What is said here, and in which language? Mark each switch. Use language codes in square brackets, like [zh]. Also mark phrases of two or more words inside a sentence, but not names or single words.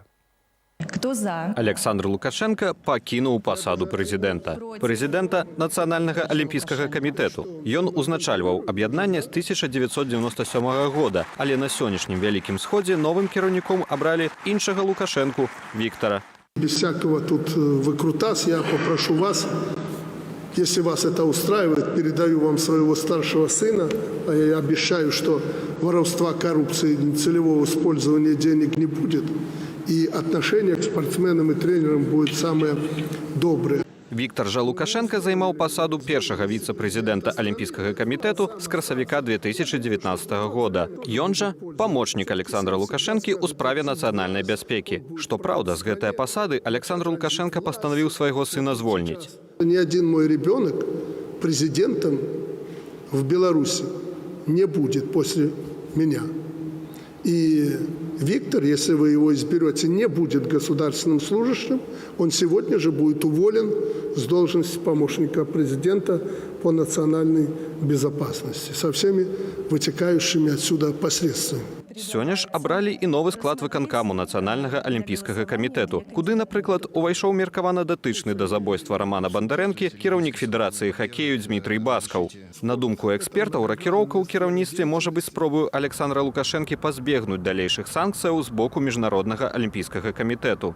[ru] Кто за? [be] Александр Лукашенко пакінуў пасаду прэзідэнта. Прэзідэнта Нацыянальнага алімпійскага камітэту. Ён узначальваў аб'яднанне з 1997 года, але на сённяшнім вялікім сходзе новым кіраўніком абралі іншага Лукашенку Віктора. [ru] Без всякого тут выкрутас я попрошу вас, если вас это устраивает, передаю вам своего старшего сына, а я обещаю, что воровства, коррупции, целевого использования денег не будет, и отношение к спортсменам и тренерам будет самое доброе. [be] Віктор жа Лукашенко займаў пасаду першага віцэ-прэзідэнта Алімпійскага камітэту з красавіка 2019 года. Ён жа памочнік Александра Лукашэнкі ў справе нацыянальнай бяспекі. Што праўда, з гэтай пасады Александр Лукашенко пастанавіў свайго сына звольніць. [ru] Ни один мой ребенок президентом в Беларуси не будет после меня. И Виктор, если вы его изберете, не будет государственным служащим. Он сегодня же будет уволен с должности помощника президента по национальной безопасности со всеми вытекающими отсюда последствиями. [be] Сёння ж абралі і новы склад выканкаму Нацыянальнага алімпійскага камітэту, куды, напрыклад, увайшоў меркавана датычны да забойства Рамана Бандарэнкі кіраўнік Федэрацыі хакею Дмітрый Баскаў. На думку экспертаў, ракіроўка ў кіраўніцтве можа быць спробаю Александра Лукашэнкі пазбегнуць далейшых санкцыяў з боку Міжнароднага алімпійскага камітэту.